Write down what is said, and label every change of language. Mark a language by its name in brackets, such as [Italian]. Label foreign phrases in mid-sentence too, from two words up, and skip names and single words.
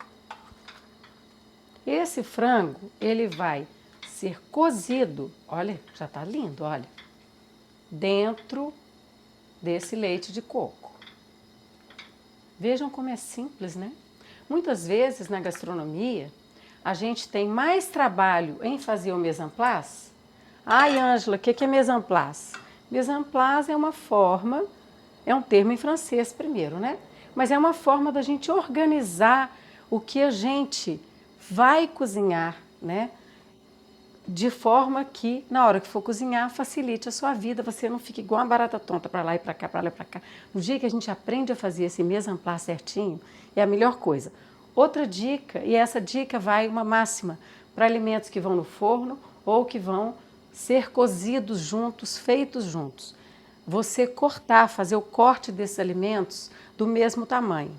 [Portuguese] Esse frango, ele vai ser cozido, olha, já tá lindo, olha, dentro desse leite de coco. Vejam como é simples, né? Muitas vezes na gastronomia, a gente tem mais trabalho em fazer o [French] mise en place. [Portuguese] Ai, Ângela, o que é [French] mise en place? Mise en place [Portuguese] é uma forma, é um termo em francês primeiro, né? Mas é uma forma da gente organizar o que a gente vai cozinhar, né? De forma que, na hora que for cozinhar, facilite a sua vida, você não fique igual uma barata tonta para lá e para cá, para lá e para cá. No dia que a gente aprende a fazer esse [French] mise en place [Portuguese] certinho, é a melhor coisa. Outra dica, e essa dica vai uma máxima para alimentos que vão no forno ou que vão ser cozidos juntos, feitos juntos. Você cortar, fazer o corte desses alimentos do mesmo tamanho.